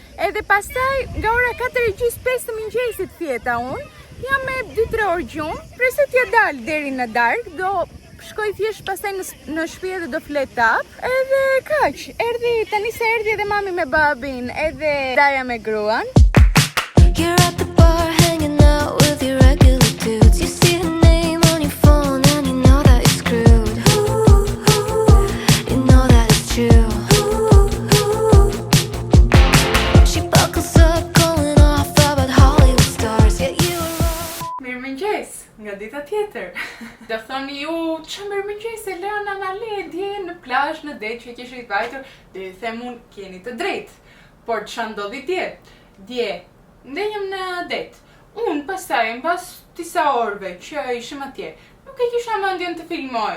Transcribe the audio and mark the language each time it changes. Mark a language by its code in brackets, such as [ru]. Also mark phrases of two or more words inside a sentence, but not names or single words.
[sq] Edhe pastaj nga ora 4:45 të mëngjesit fjeta unë, jam me 2-3 orë gjumë, preset ja dalë deri në darkë, do shkoj thjesht pastaj në shtëpi edhe do flet tap. Edhe kaq, tani se erdhi edhe mami me babin, edhe Daja me gruan. [en] You're at the bar hanging out with your regular dudes. You see her name on your phone and you know that it's screwed. You know that it's true. She buckles up going off about Hollywood stars. Yet you [sq] Mirë mëngjes, nga dita tjetër. Do thoni ju, që mirë mëngjes e Leona na le dje në plazh në det që kishit vajtur, dhe ju them unë keni të drejtë. Por ç'a ndodhi dje? Dje ndenjëm në det. Unë pastaj mbas disa orëve që ishim atje, nuk e kisha mendjen të filmoj.